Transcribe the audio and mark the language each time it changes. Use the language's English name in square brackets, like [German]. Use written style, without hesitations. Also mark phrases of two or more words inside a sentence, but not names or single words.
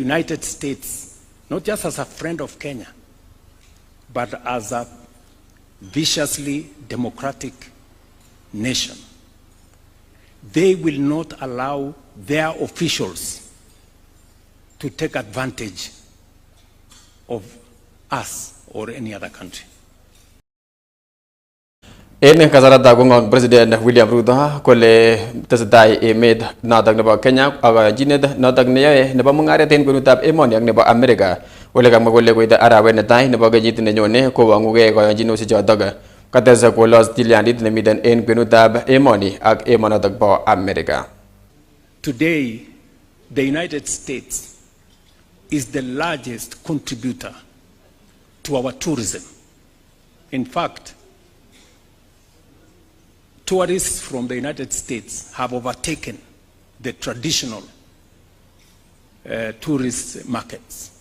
[English] United States, not just as a friend of Kenya, but as a viciously democratic nation, they will not allow their officials to take advantage of us or any other country. [Kipsigis] En kasarata kong'ong President William Ruto kole tesetai emet notok nebo Kenya ak kayanchinet notok neyoe nebo mung'aret en kwenutab emoni ak nebo Amerika ole kamwa kole koite arawet netai nebo kenyit nenyone kowang'ugei kayanchinoshek chotok. Kates kolos tilyandit nemiten en kwenutab emoni ak emonotok bo Amerika. [English] Today, the United States is the largest contributor to our tourism. In fact, tourists from the United States have overtaken the traditional tourist markets.